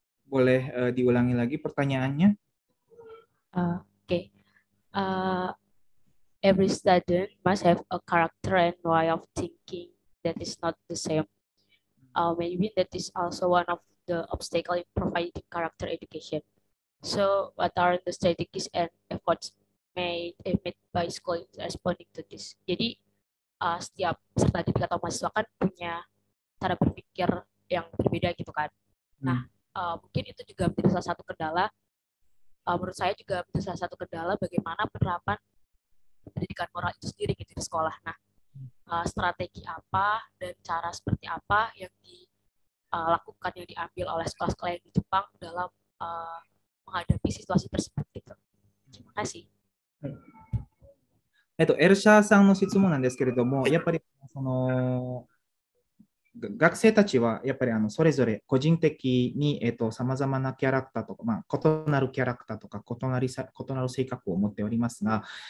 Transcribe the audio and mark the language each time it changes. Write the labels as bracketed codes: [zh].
[id] Boleh diulangi lagi pertanyaannya? [en] Okay. Every student must have a character and way of thinking that is not the same. Maybe that is also one of the obstacles in providing character education. So, what are the strategies and efforts made by school in responding to this? [id] Jadi, setiap peserta didik atau mahasiswa kan punya cara berpikir yang berbeda gitu kan. Nah, mungkin itu juga menjadi salah satu kendala. Menurut saya juga menjadi salah satu kendala bagaimana penerapan pendidikan moral itu sendiri gitu di sekolah. Nah, strategi apa dan cara seperti apa yang dilakukan, yang diambil oleh sekolah-sekolah yang di Jepang dalam menghadapi situasi tersebut gitu. Terima kasih. [ja] エルシャーさんの質問なんですけれども、やっぱりその学生たちはやっぱりそれぞれ個人的にさまざまなキャラクターとか、異なるキャラクターとか異なる性格を持っておりますが、